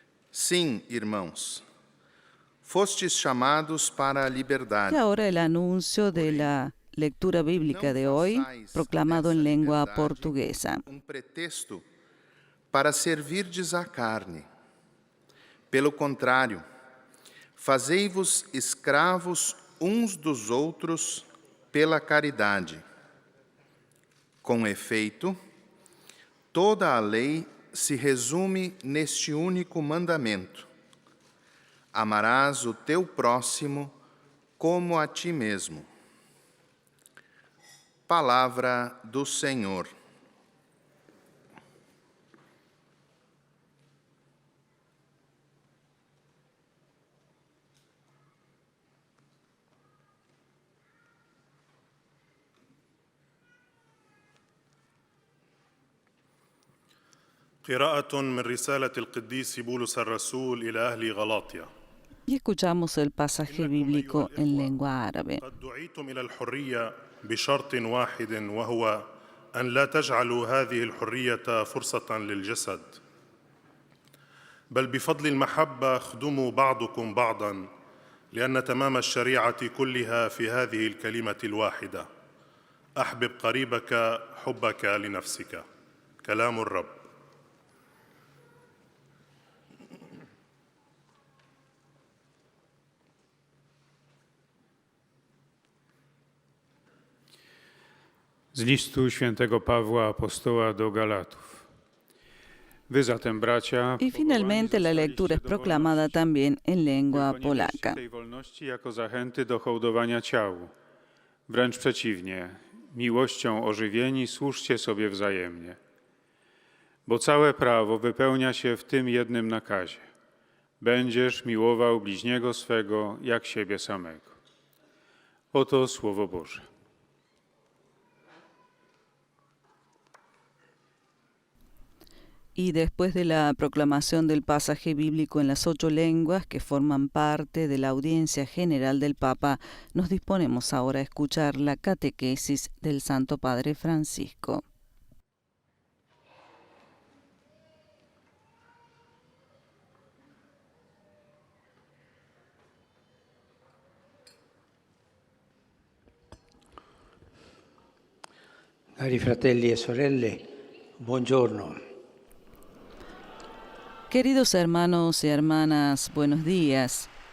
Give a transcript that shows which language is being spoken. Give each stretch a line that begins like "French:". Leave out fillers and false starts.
Portuguese: Sim, irmãos, fostes chamados para a liberdade.
Spanish: Y ahora el anuncio de la lectura bíblica de hoy, proclamado en lengua portuguesa.
Portuguese: Pretexto para servirdes a carne. Pelo contrário, fazei-vos escravos uns dos outros pela caridade. Com efeito, toda a lei se resume neste único mandamento: amarás o teu próximo como a ti mesmo. Palavra do Senhor.
Arabic: قراءة من رسالة القديس بولس الرسول إلى أهل غلاطيا.
Spanish: Y escuchamos el pasaje bíblico en lengua árabe.
Arabic: قد دعيتم إلى الحرية بشرط واحد، وهو أن لا تجعلوا هذه الحرية فرصة للجسد، بل بفضل المحبة خدموا بعضكم بعضا، لأن تمام الشريعة كلها في هذه الكلمة الواحدة: أحبب قريبك حبك لنفسك. كلام الرب.
Polish: Z listu świętego Pawła apostoła do Galatów. Wy zatem, bracia,
Spanish: Y finalmente la lectura es proclamada también en lengua polaca.
Polish: tej wolności jako zachęty do hołdowania ciału. Wręcz przeciwnie, miłością ożywieni służcie sobie wzajemnie. Bo całe prawo wypełnia się w tym jednym nakazie: będziesz miłował bliźniego swego jak siebie samego. Oto Słowo Boże.
Spanish: Y después de la proclamación del pasaje bíblico en las 8 lenguas que forman parte de la audiencia general del Papa, nos disponemos ahora a escuchar la catequesis del Santo Padre Francisco.
Italian: Cari fratelli e sorelle, buongiorno.
Spanish: Queridos hermanos y hermanas, buenos días.